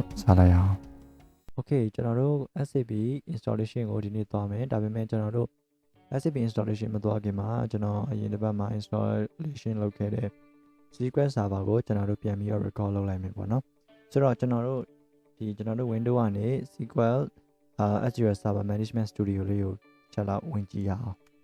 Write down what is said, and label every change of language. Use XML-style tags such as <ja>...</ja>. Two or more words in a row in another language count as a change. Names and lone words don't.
<my>စလိုက်ရအောင် Okay ကျွန်တော်တို့</my> <en>SAP installation</en> <my>ကိုဒီနေ့သွားမယ်ဒါပေမဲ့ကျွန်တော်တို့</my> <en>SAP installation</en> <my>မသွားခင်မှာကျွန်တော်အရင်တစ်ပတ်မှာ installation လုပ်ခဲ့တဲ့ SQL server ကိုကျွန်တော်တို့ပြန်ပြီးတော့ record လုပ်လိုက်မယ်ပေါ့နော်ဆိုတော့ကျွန်တော်တို့ window ကနေ SQL SQL server management studio လေးကိုချက်လောက်ဝင်ကြည့်ရအောင်</my>